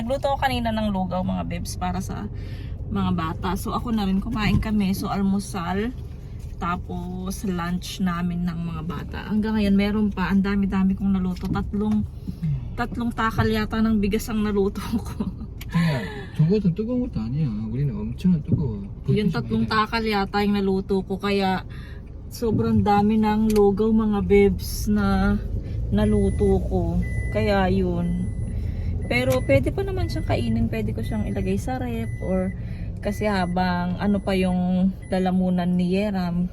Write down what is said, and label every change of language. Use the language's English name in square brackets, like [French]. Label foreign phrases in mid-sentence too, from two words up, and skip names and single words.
[Filipino] Nagluto ako kanina ng lugaw mga bebs para sa mga bata. So, ako na rin kumain kami. So, almusal. Tapos, lunch namin ng mga bata. Hanggang ngayon, meron pa. Ang dami-dami kong naluto. Tatlong takal yata ng bigas ang naluto ko. [Korean] 저것은 뜨거운 것도 아니야. 우리는 엄청 뜨거워. [Filipino] Yung tatlong takal yata yung naluto ko. Kaya, sobrang dami ng lugaw mga bebs na naluto ko. Kaya, yun. Pero, pwede pa naman siyang kainin. Pwede ko siyang ilagay sa rep. Or, kasi habang ano pa yung lalamunan ni Yeram.